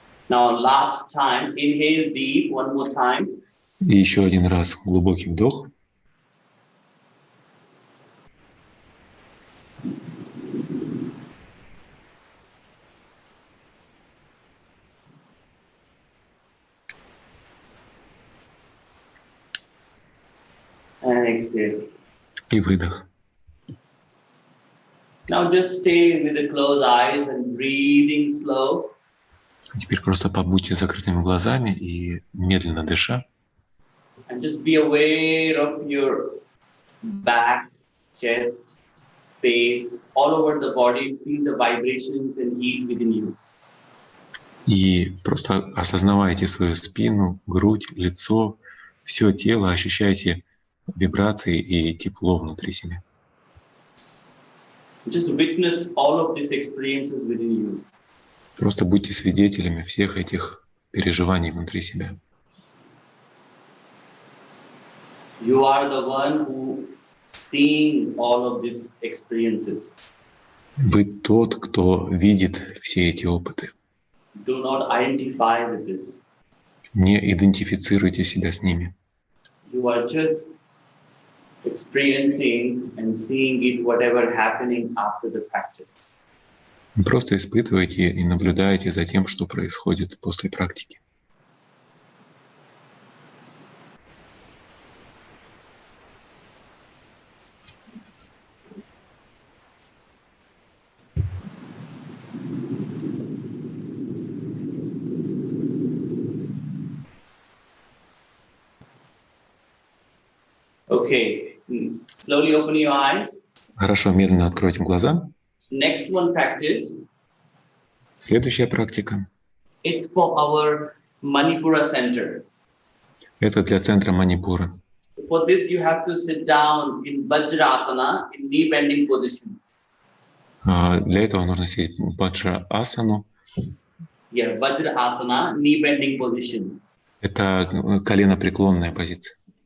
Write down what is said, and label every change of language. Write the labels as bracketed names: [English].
[English] Now last time, inhale deep one more time. [Russian] И еще один раз глубокий вдох. [English] And exhale. [Russian] И выдох. [English] Now just stay with the closed eyes and breathing slow. [Russian] А теперь просто побудьте с закрытыми глазами и медленно дыша. [English] And just be aware of your back, chest, face, all over the body. Feel the vibrations and heat within you. [Russian] И просто осознавайте свою спину, грудь, лицо, все тело, ощущайте вибрации и тепло внутри себя. [English] Just witness all of these experiences within you. [Russian] Просто будьте свидетелями всех этих переживаний внутри себя. [English] You are the one who seeing all of these experiences. [Russian] Вы тот, кто видит все эти опыты. [English] Do not identify with this. [Russian] Не идентифицируйте себя с ними. [English] You are just experiencing and seeing it, whatever happening after the practice. [Russian] Вы просто испытываете и наблюдаете за тем, что происходит после практики. [English] Okay, slowly open your eyes. [Russian] Хорошо, медленно откройте глаза. [English] Next one practice, [Russian] Следующая практика. [English] it's for our Manipura center. [Russian] Это для центра Манипура. [English] For this, you have to sit down in Vajrasana, in knee bending position. [Russian] Для этого нужно сидеть в баджра-асану. [English] Yeah, Vajrasana, knee bending position. [Russian] Это коленопреклонная позиция.